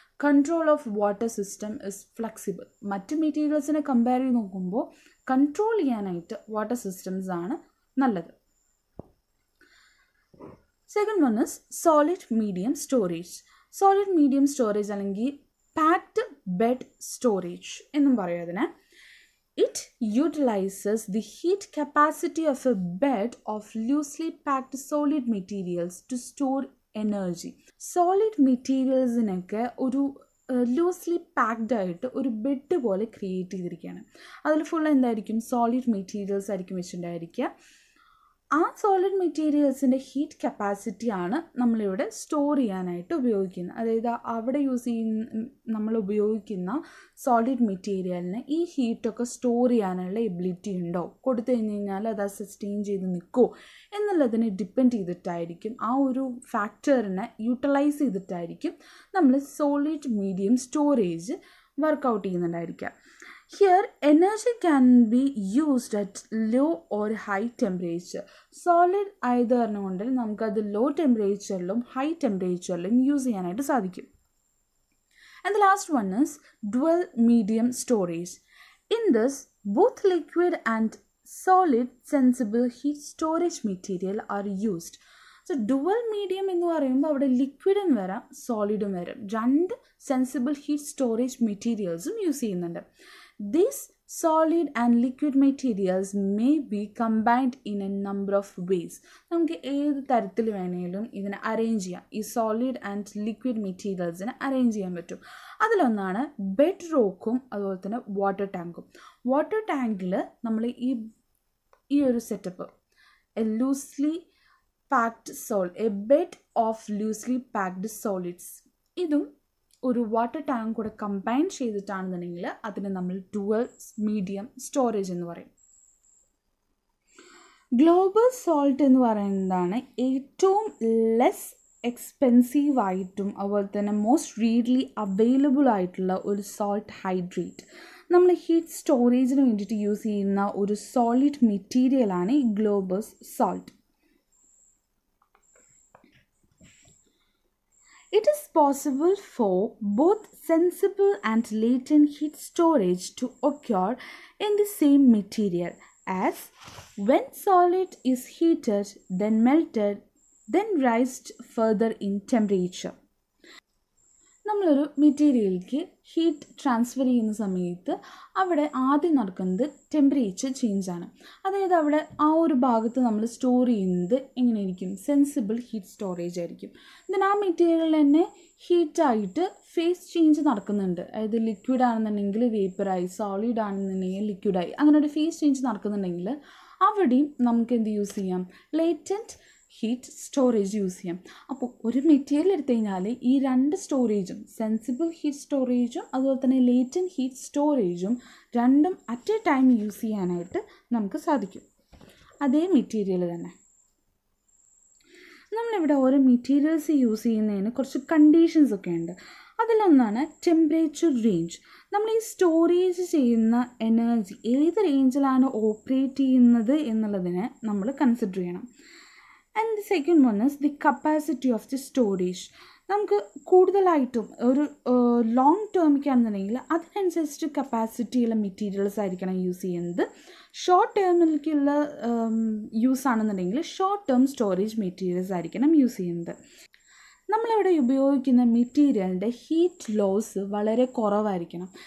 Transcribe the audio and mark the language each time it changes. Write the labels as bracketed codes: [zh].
[en] Control of water system is flexible. [ml] മറ്റ് മെറ്റീരിയൽസിനെ compare ചെയ്ത് നോക്കുമ്പോൾ കൺട്രോൾ ചെയ്യാനായിട്ട് വാട്ടർ സിസ്റ്റംസ് ആണ് നല്ലത്. [en] Second one is solid medium storage. [ml] Solid medium storage അല്ലെങ്കിൽ പാക്ഡ് ബെഡ് സ്റ്റോറേജ് എന്നും പറയും അതിനെ. [en] It utilizes the heat capacity of a bed of loosely packed solid materials to store energy. [ml] Solid materialsനൊക്കെ ഒരു loosely packed ആയിട്ട് ഒരു bed പോലെ create ചെയ്തിരിക്കുകയാണ്. അതിൽ ഫുൾ എന്തായിരിക്കും, സോളിഡ് മെറ്റീരിയൽസ് ആയിരിക്കും വെച്ചിട്ടുണ്ടായിരിക്കുക. ആ സോളിഡ് മെറ്റീരിയൽസിൻ്റെ ഹീറ്റ് കപ്പാസിറ്റിയാണ് നമ്മളിവിടെ സ്റ്റോർ ചെയ്യാനായിട്ട് ഉപയോഗിക്കുന്നത്. അതായത് അവിടെ നമ്മൾ ഉപയോഗിക്കുന്ന സോളിഡ് മെറ്റീരിയലിന് ഈ ഹീറ്റൊക്കെ സ്റ്റോർ ചെയ്യാനുള്ള എബിലിറ്റി ഉണ്ടോ, കൊടുത്തു കഴിഞ്ഞ് കഴിഞ്ഞാൽ അത് സസ്റ്റെയിൻ ചെയ്ത് നിൽക്കുമോ എന്നുള്ളതിനെ ഡിപ്പെൻഡ് ചെയ്തിട്ടായിരിക്കും, ആ ഒരു ഫാക്ടറിനെ യൂട്ടിലൈസ് ചെയ്തിട്ടായിരിക്കും നമ്മൾ solid medium storage workout ചെയ്യുന്നുണ്ടായിരിക്കുക. [en] Here, energy can be used at low or high temperature. [ml] Solid ആയതുകൊണ്ട് നമുക്കത് ലോ ടെമ്പറേച്ചറിലും ഹൈ ടെമ്പറേച്ചറിലും യൂസ് ചെയ്യാനായിട്ട് സാധിക്കും. [en] And the last one is dual medium storage. In this, both liquid and solid sensible heat storage material are used. [ml] So dual medium എന്ന് പറയുമ്പോൾ അവിടെ ലിക്വിഡും വരാം സോളിഡും വരാം, രണ്ട് സെൻസിബിൾ ഹീറ്റ് സ്റ്റോറേജ് മെറ്റീരിയൽസും യൂസ് ചെയ്യുന്നുണ്ട്. [en] These solid and liquid materials may be combined in a number of ways. [ml] നമുക്ക് ഏത് തരത്തിൽ വേണമെങ്കിലും ഇതിനെ അറേഞ്ച് ചെയ്യാം. ഈ സോളിഡ് ആൻഡ് ലിക്വിഡ് മെറ്റീരിയൽസിനെ അറേഞ്ച് ചെയ്യാൻ പറ്റും. അതിലൊന്നാണ് ബെഡ് റോക്കും അതുപോലെ തന്നെ വാട്ടർ ടാങ്കും. വാട്ടർ ടാങ്കിൽ നമ്മൾ ഈ ഒരു set up a loosely packed [en] a bed of loosely packed solids, [ml] ഇതും ഒരു വാട്ടർ ടാങ്ക് കൂടെ കമ്പൈൻ ചെയ്തിട്ടാണെന്നുണ്ടെങ്കിൽ അതിനെ നമ്മൾ ഡുവൽ മീഡിയം സ്റ്റോറേജ് എന്ന് പറയും. ഗ്ലോബൽ സോൾട്ട് എന്ന് പറയുന്നതാണ് ഏറ്റവും ലെസ് എക്സ്പെൻസീവ് ആയിട്ടും അതുപോലെ തന്നെ മോസ്റ്റ് റീഡ്ലി അവൈലബിൾ ആയിട്ടുള്ള ഒരു സോൾട്ട് ഹൈഡ്രേറ്റ്. നമ്മൾ ഹീറ്റ് സ്റ്റോറേജിന് വേണ്ടിയിട്ട് യൂസ് ചെയ്യുന്ന ഒരു സോളിഡ് മെറ്റീരിയലാണ് ഈ global salt. [en] It is possible for both sensible and latent heat storage to occur in the same material, as when solid is heated, then melted, then raised further in temperature. [ml] നമ്മളൊരു മെറ്റീരിയലിലേക്ക് heat transfer ചെയ്യുന്ന സമയത്ത് അവിടെ ആദ്യം നടക്കുന്നത് temperature ചേഞ്ചാണ്. അതായത് അവിടെ ആ ഒരു ഭാഗത്ത് നമ്മൾ സ്റ്റോർ ചെയ്യുന്നത് എങ്ങനെയായിരിക്കും? സെൻസിബിൾ ഹീറ്റ് സ്റ്റോറേജ് ആയിരിക്കും. ദെൻ ആ മെറ്റീരിയൽ തന്നെ ഹീറ്റായിട്ട് ഫേസ് ചേഞ്ച് നടക്കുന്നുണ്ട്. അതായത് ലിക്വിഡ് ആണെന്നുണ്ടെങ്കിൽ വേപ്പറായി, സോളിഡ് ആണെന്നുണ്ടെങ്കിൽ ലിക്വിഡായി, അങ്ങനെ ഒരു ഫേസ് ചേഞ്ച് നടക്കുന്നുണ്ടെങ്കിൽ അവിടെയും നമുക്ക് എന്ത് യൂസ് ചെയ്യാം? ലേറ്റൻറ്റ് ഹീറ്റ് സ്റ്റോറേജ് യൂസ് ചെയ്യാം. അപ്പോൾ ഒരു മെറ്റീരിയൽ എടുത്തു കഴിഞ്ഞാൽ ഈ രണ്ട് സ്റ്റോറേജും, സെൻസിബിൾ ഹീറ്റ് സ്റ്റോറേജും അതുപോലെ തന്നെ ലേറ്റൻറ്റ് ഹീറ്റ് സ്റ്റോറേജും രണ്ടും അറ്റ് എ ടൈം യൂസ് ചെയ്യാനായിട്ട് നമുക്ക് സാധിക്കും. അതേ മെറ്റീരിയൽ തന്നെ. നമ്മളിവിടെ ഓരോ മെറ്റീരിയൽസ് യൂസ് ചെയ്യുന്നതിന് കുറച്ച് കണ്ടീഷൻസ് ഒക്കെ ഉണ്ട്. അതിലൊന്നാണ് ടെമ്പറേച്ചർ റേഞ്ച്. നമ്മൾ ഈ സ്റ്റോറേജ് ചെയ്യുന്ന എനർജി ഏത് റേഞ്ചിലാണ് ഓപ്പറേറ്റ് ചെയ്യുന്നത് എന്നുള്ളതിനെ നമ്മൾ കൺസിഡർ ചെയ്യണം. [en] And the second one is the capacity of the storage. [ml] നമുക്ക് കൂടുതലായിട്ടും ഒരു ലോങ് ടേമിക്കാണെന്നുണ്ടെങ്കിൽ അതിനനുസരിച്ച് കപ്പാസിറ്റിയുള്ള മെറ്റീരിയൽസ് ആയിരിക്കണം യൂസ് ചെയ്യുന്നത്. ഷോർട്ട് ടേമിലേക്കുള്ള യൂസ് ആണെന്നുണ്ടെങ്കിൽ ഷോർട്ട് ടേം സ്റ്റോറേജ് മെറ്റീരിയൽസ് ആയിരിക്കണം യൂസ് ചെയ്യുന്നത്. നമ്മളിവിടെ ഉപയോഗിക്കുന്ന മെറ്റീരിയലിൻ്റെ ഹീറ്റ് ലോസ് വളരെ കുറവായിരിക്കണം.